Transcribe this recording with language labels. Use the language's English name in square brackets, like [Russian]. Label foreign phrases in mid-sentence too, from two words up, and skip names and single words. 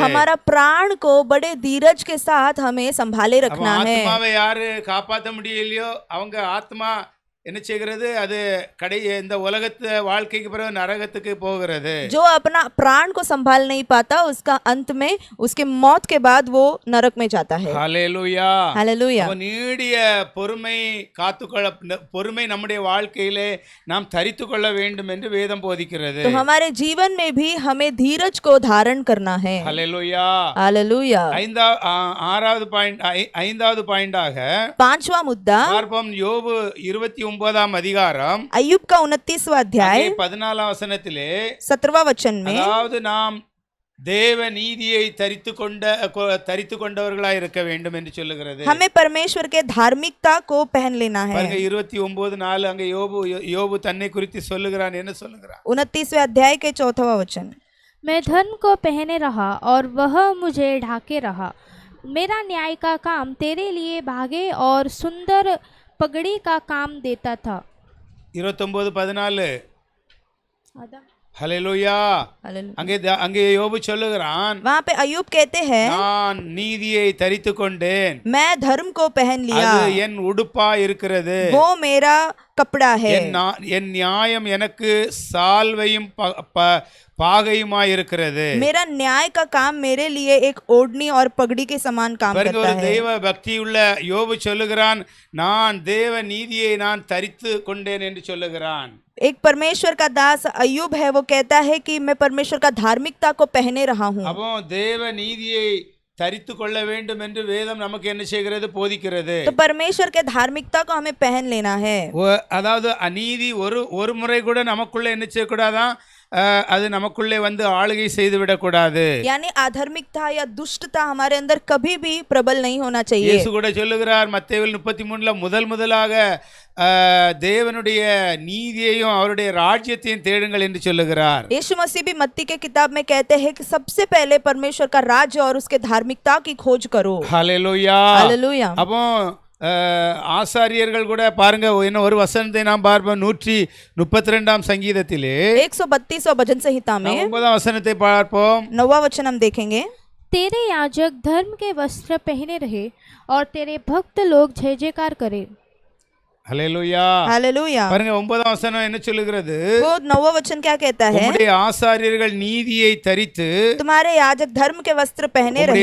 [Hindi] हमारा प्राण को बड़े धीरज के साथ हमें संभाले [Tamil] அப்ப [Hindi] रखना है। [Tamil] ஆத்மாவை யாரு காப்பாற்ற முடியலையோ அவங்க ஆத்மா என்ன செய்கிறது, அது இந்த உலகத்து வாழ்க்கைக்கு பிறகு நரகத்துக்கு போகிறது. [Hindi] जो अपना प्राण को संभाल नहीं पाता, उसका अंत में उसके मौत के बाद वो नरक में जाता है। [Tamil] ஹல்லேலூயா. [Hindi] हालेलुया। [Tamil] அப்ப நீடிய பொறுமை நம்முடைய வாழ்க்கையிலே நாம் தரித்து கொள்ள வேண்டும் என்று வேதம் போதிக்கிறது. [Hindi] तो हमारे जीवन में भी हमें धीरज को धारण करना है। [Tamil] ஹல்லேலூயா. [Hindi] हालेलुया। [Tamil] ஐந்தாவது பாயிண்டாக [Hindi] 5वां मुद्दा, [Tamil] பார்ப்போம். யோபு 29ஆம் அதிகாரம் [Hindi] अय्यूब का 29वां अध्याय [Tamil] 14ஆம் வசனத்திலே, [Hindi] 17वां वचन में, [Tamil] அதாவது நாம் தேவ நீதியை தரித்து கொண்டவர்களாய் இருக்க வேண்டும் என்று சொல்லுகிறது. [Hindi] हमें परमेश्वर के धार्मिकता को पहन लेना है। [Tamil] பாருங்க, 29:4 அங்க யோபு தன்னை குறித்து சொல்லுகிறான். என்ன சொல்லுகிறான்? [Hindi] 29वें अध्याय के 4वां वचन, मैं धर्म को पहने रहा और वह मुझे ढाके रहा। मेरा न्याय का काम तेरे लिए भागे और सुंदर पगड़ी का काम देता था। 29:14. [Tamil] ஹல்லேலூயா. அங்கே யோபு சொல்லுகிறான், [Hindi] वहाँ पे अय्यूब कहते हैं, [Tamil] நான் நீதியை தரித்து கொண்டேன், [Hindi] मैं धर्म को पहन लिया, [Tamil] அது என் உடுப்பா இருக்கிறது, [Hindi] वो मेरा कपड़ा है, [Tamil] என் நியாயம் எனக்கு சால்வையும் பாகையுமாய் இருக்கிறது। [Hindi] मेरा न्याय का काम मेरे लिए एक ओढ़नी और पगड़ी के समान काम करता [Tamil] ஒரு [Hindi] है। [Tamil] தெய்வ பக்தி உள்ள யோபு சொல்லுகிறான், நான் தேவ நீதியை நான் தரித்து கொண்டேன் என்று சொல்லுகிறான்। [Hindi] एक परमेश्वर का दास अय्यूब है, वो कहता है कि मैं परमेश्वर का धार्मिकता को पहने रहा हूँ। [Tamil] அப்போ தேவ நீதியை தரித்து கொள்ள வேண்டும் என்று வேதம் நமக்கு என்ன செய்கிறது, போதிக்கிறது। [Hindi] तो परमेश्वर के धार्मिकता को हमें पहन लेना है। [Tamil] அதாவது அநீதி ஒரு முறை கூட நமக்குள்ள என்ன செய்யக்கூடாதான், அது நமக்குள்ளே வந்து ஆளுகை செய்து விடக்கூடாது। [Hindi] यानी अधर्मिकता या दुष्टता हमारे अंदर कभी भी प्रबल नहीं होना चाहिए। [Tamil] இயேசு கூட சொல்லுகிறார் மத்தேயு 33ல முதலாக தேவனுடைய நீதியையும் அவருடைய ராஜ்யத்தையும் தேடுங்கள் என்று சொல்லுகிறார்। [Hindi] यीशु मसीह भी मत्ती के किताब में कहते हैं कि सबसे पहले परमेश्वर का राज्य और उसके धार्मिकता की खोज करो। हालेलुया हालेलुया। [Tamil] அப்போ ஆசாரியர்கள் கூட பாருங்க, என்ன ஒரு வசனத்தை நாம் பார்ப்போம், 132ஆம் சங்கீதத்திலே [Hindi] 132 भजन संहिता में [Tamil] 9ஆம் வசனத்தை பார்ப்போம்। [Hindi] 9वां वचन हम देखेंगे। तेरे याजक धर्म के वस्त्र पहने रहे और तेरे भक्त लोग जय जयकार करे। हालेलुया हालेलुया। [Tamil] பாருங்க 9ஆம் வசனம் என்ன சொல்லுகிறது, [Hindi] वो 9वां वचन क्या कहता है, [Tamil] உம்முடைய ஆசாரியர்கள் நீதியை தரித்து [Hindi] तुम्हारे याजक धर्म के वस्त्र पहने रहे